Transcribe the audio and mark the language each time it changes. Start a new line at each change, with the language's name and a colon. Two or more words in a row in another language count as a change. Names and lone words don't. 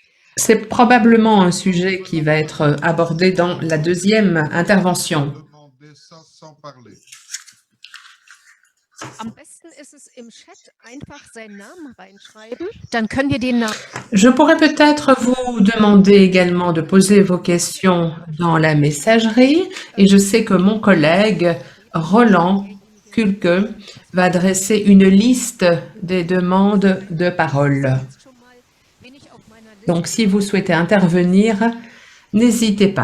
French: C'est probablement un sujet qui va être abordé dans la deuxième intervention. Demander ça sans parler.
German: Am besten ist es im Chat einfach seinen Namen reinschreiben, dann können wir den Namen.
French: Je pourrais peut-être vous demander également de poser vos questions dans la messagerie et je sais que mon collègue Roland Kulke va dresser une liste des demandes de parole. Donc, si vous souhaitez intervenir, n'hésitez pas.